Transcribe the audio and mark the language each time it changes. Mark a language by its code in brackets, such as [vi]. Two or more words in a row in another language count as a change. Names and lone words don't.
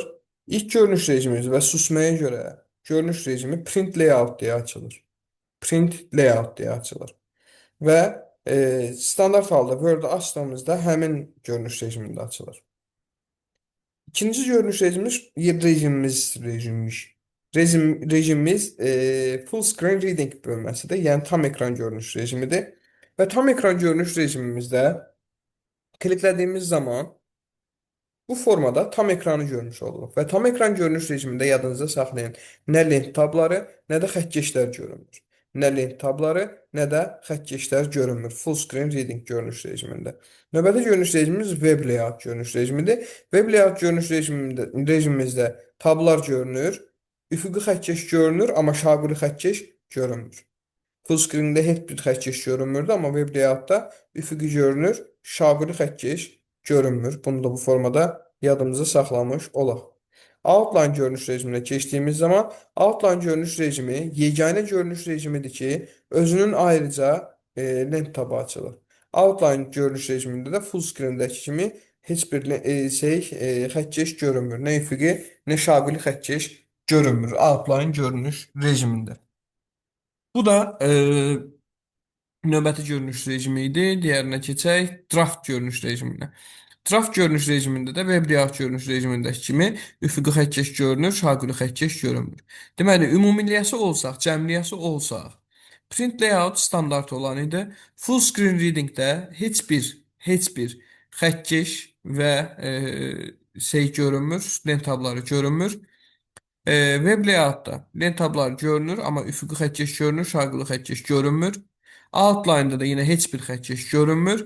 [az] İlk görünüş rejimimiz və süsməyə görə görünüş rejimi [en] Print Layout [az] deyə açılır. [en] Print Layout [az] deyə açılır. Və standart halda Word-ı açdığımızda həmin görünüş rejimində açılır. İkinci görünüş rejimimiz [en] full screen reading [az] bölməsidir. Yəni tam ekran görünüş rejimidir. Və tam ekran görünüş rejimimizdə kliklədiyimiz zaman bu formada tam ekranı görmüş oluruq. Və tam ekran görünüş rejimində yadınızda saxlayın. Nə lent tabları, nə də xəttkeşlər görünmür. Nə lent tabları, nə də xəttkeşlər görünmür. [en] Full screen reading görünüş rejimində. [az] Növbəti görünüş rejimimiz [en] web layout [az] görünüş rejimidir. [en] Web layout [az] görünüş rejimimizdə tablar görünür. Üfüqi xəttkeş görünür, amma şaquli xəttkeş görünmür. [en] Full screen-də [az] heç bir xəttkeş görünmürdü, amma [en] web layout-da [az] üfüqi görünür, şaquli xəttkeş görünmür. Bunu da bu formada yadımıza saxlamış olaq. Outline görünüş rejiminə keçdiyimiz zaman Outline görünüş rejimi yeganə görünüş rejimidir ki, özünün ayrıca lent tabı açılır. Outline görünüş rejimində də [en] full screen-dəki [az] kimi heç bir xəttkeş görünmür. Nə üfüqi, nə şaquli xəttkeş görünmür Outline görünüş rejimində. Bu da növbəti görünüş rejimi idi. Digərinə keçək. Draft görünüş rejiminə. Draft görünüş rejimində də [en] web layout [az] görünüş rejimindəki kimi üfüqi xəttkeş görünür, şaquli xəttkeş görünmür. Deməli, ümumiləşə olsaq, cəmləşə olsaq, [en] print layout [az] standart olan idi. [en] Full screen readingdə [az] heç bir xəttkeş və şey görünmür, lent tabları görünmür. [en] Web layoutda [az] lent tabları görünür, amma üfüqi xəttkeş görünür, şaqılı xəttkeş görünmür. Outline-da da yenə heç bir xəttkeş görünmür.